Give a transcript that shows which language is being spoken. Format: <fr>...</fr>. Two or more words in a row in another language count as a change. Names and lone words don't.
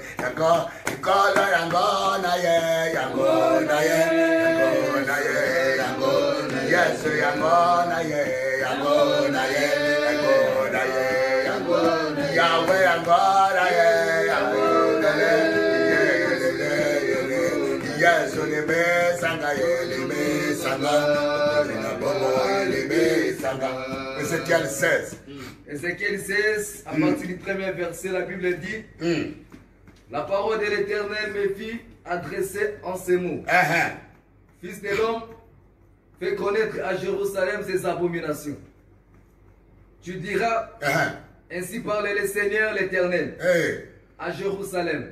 <ln>Yango ikola yangona ye, yangona ye, yangona ye, yangona. Yes, yangona ye, yangona ye, yangona ye, yangona. Yahweh yangona ye, yangona ye. Yes, lebe sanga ye, lebe sanga. Lebe sanga.</ln> <fr>Ézéchiel 16. Ézéchiel 16, à partir du premier verset, la Bible dit la parole de l'Éternel me fit adresser en ces mots. Fils de l'homme, fais connaître à Jérusalem ses abominations. Tu diras, ainsi parle le Seigneur l'Éternel, à Jérusalem.</fr>